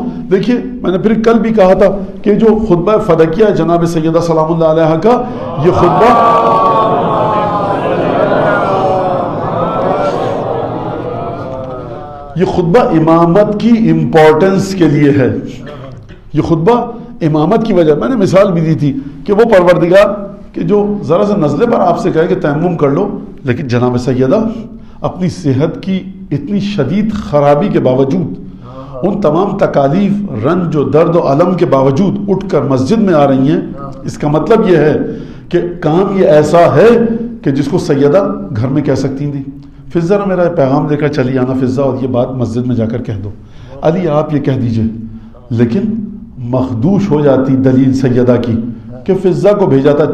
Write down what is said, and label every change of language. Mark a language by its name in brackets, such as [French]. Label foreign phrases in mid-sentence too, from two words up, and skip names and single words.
[Urdu] دیکھیے میں نے پھر کل بھی کہا تھا کہ جو خطبہ فدکیہ جناب سیدہ [Arabic] سلام اللہ علیہ [Urdu] کا یہ خطبہ امامت کی امپورٹنس کے لیے ہے. یہ خطبہ امامت کی وجہ, میں نے مثال بھی دی تھی کہ وہ پروردگار کہ جو ذرا سے نزلے پر آپ سے کہے کہ تیمم کر لو, لیکن جناب سیدہ اپنی صحت کی اتنی شدید خرابی کے باوجود, ان تمام تکالیف, رنج و درد و علم کے باوجود اٹھ کر مسجد میں آ رہی ہیں. اس کا مطلب یہ ہے کہ کام یہ ایسا ہے کہ جس کو سیدہ گھر میں کہہ سکتی تھی, فضا نے میرا پیغام لے کر چلی آنا فضا, اور یہ بات مسجد میں جا کر کہہ دو. علی آپ یہ کہہ دیجئے. لیکن مخدوش ہو جاتی دلیل سیدہ کی کہ فضا کو بھیجا تھا.